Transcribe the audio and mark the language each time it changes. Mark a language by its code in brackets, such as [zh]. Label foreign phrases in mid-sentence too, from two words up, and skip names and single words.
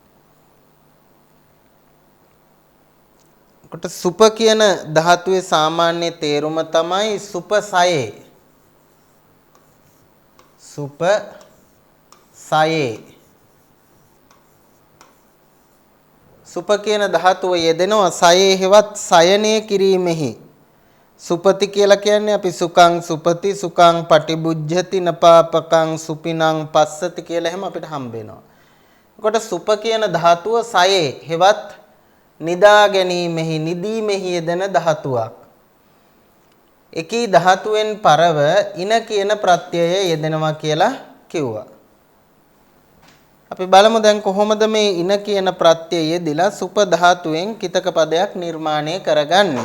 [si] කොට සුප කියන ධාතුවේ සාමාන්‍ය තේරුම තමයි සුපසයේ. සුපසයේ. සුප කියන ධාතුව යෙදෙනවා සයේ හෙවත් සයනය කිරීමෙහි. සුපති කියලා කියන්නේ අපි [pi] සුඛං සුපති සුඛං පටිබුද්ධති නපාපකං සුපිනං පස්සති [si] කියලා එහෙම අපිට හම්බ වෙනවා. එතකොට සුප කියන ධාතුව සයේ හෙවත් නිදා ගැනීමෙහි නිදීමෙහි යෙදෙන ධාතුවක්. එකී ධාතුවෙන් පරව ඉන කියන ප්‍රත්‍යය යෙදෙනවා කියලා කිව්වා. අපි බලමු දැන් කොහොමද මේ ඉන කියන ප්‍රත්‍යය යෙදিলা සුප ධාතුවෙන් කිතක පදයක් නිර්මාණය කරගන්නේ.